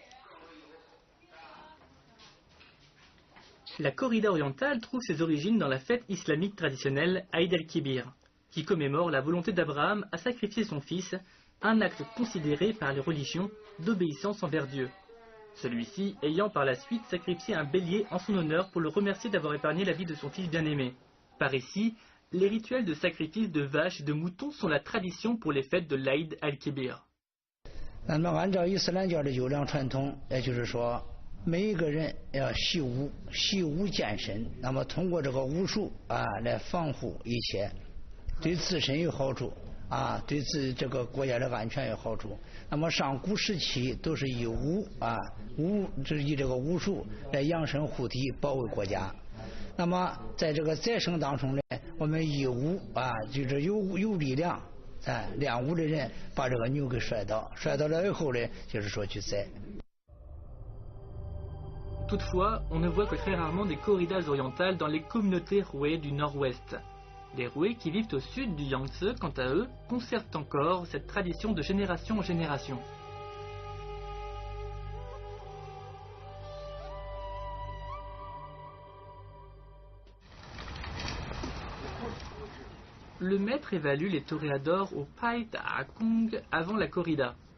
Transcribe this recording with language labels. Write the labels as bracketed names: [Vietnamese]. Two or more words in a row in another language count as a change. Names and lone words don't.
[French] La corrida orientale trouve ses origines dans la fête islamique traditionnelle Aïd el-Kibir, qui commémore la volonté d'Abraham à sacrifier son fils, un acte considéré par les religions d'obéissance envers Dieu. Celui-ci ayant par la suite sacrifié un bélier en son honneur pour le remercier d'avoir épargné la vie de son fils bien-aimé. Par ici, les rituels de sacrifice de vaches et de moutons sont la tradition pour les fêtes de l'Aïd al-Kibir. [Chinese] 那么按照伊斯兰教的优良传统，也就是说，每一个人要习武，习武健身。那么通过这个武术来防护一切，对自身有好处对自这个国家的安全有好处。那么上古时期都是以武就是以这个武术来养生护体，保卫国家。那么在这个再生当中呢，我们以武就是有力量练武的人把这个牛给摔倒了以后呢，就是说去宰。 [French] Toutefois, on ne voit que très rarement des corridas orientales dans les communautés Hui du nord-ouest. Les Hui qui vivent au sud du Yangtze, quant à eux, conservent encore cette tradition de génération en génération. Le maître évalue les toréadors au Pai Ta Kung avant la corrida.